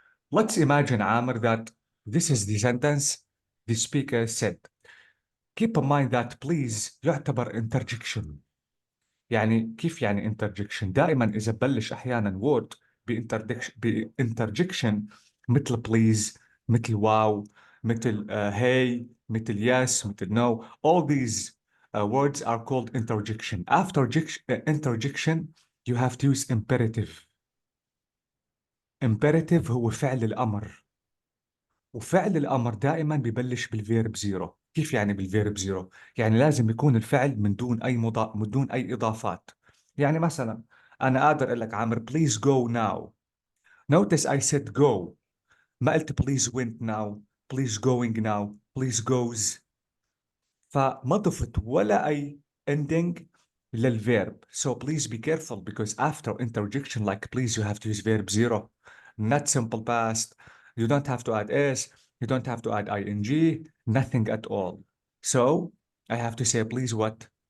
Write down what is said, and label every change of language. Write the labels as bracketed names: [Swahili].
[English] Let's imagine, Amr, that this is the sentence the speaker said. Keep in mind that please يعتبر interjection. [Arabic] يعني كيف يعني interjection؟ دائما إذا بلش أحيانا word بinterjection مثل please، مثل wow، مثل hey، مثل yes، مثل no. [English] All these words are called interjection. After interjection, you have to use imperative. [Arabic] imperative هو فعل الأمر، وفعل الأمر دائما ببلش بالفيرب زيرو. كيف يعني بالفيرب زيرو؟ يعني لازم يكون الفعل من دون من دون أي إضافات. يعني مثلا أنا قادر أقول لك عامر [English] please go now. Notice I said go. [Arabic] ما قلت [English] please went now, please going now, please goes. [Arabic] فما ضفت ولا أي ending للverb. [English] So please be careful because after interjection like please you have to use verb zero, not simple past. You don't have to add s, you don't have to add ing, nothing at all. So I have to say please what?